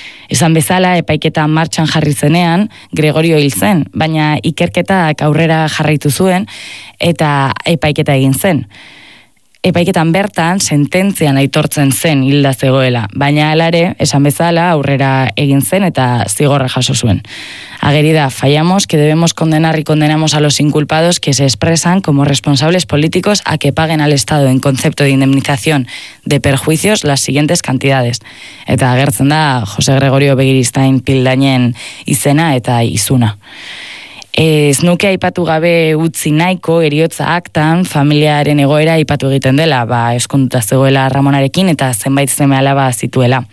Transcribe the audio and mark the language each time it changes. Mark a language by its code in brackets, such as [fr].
[eu] Esan bezala, epaiketa martxan jarri zenean, Gregorio hil zen, baina ikerketak aurrera jarraitu zuen eta epaiketa egin zen. Epaiketan bertan, sententzian aitortzen zen hilda zegoela, baina alare, esan bezala, aurrera egin zen eta zigorra jaso zuen. [es] Agerida, fallamos que debemos condenar y condenamos a los inculpados que se expresan como responsables políticos a que paguen al Estado en concepto de indemnización de perjuicios las siguientes cantidades. [eu] Eta agertzen da, Jose Gregorio Begiristain Pildainen izena eta izuna. Ez nuke aipatu gabe utzi nahiko heriotza aktan familiaren egoera aipatu egiten dela, ba, eskonduta zegoela Ramonarekin eta zenbait zeme alaba zituela.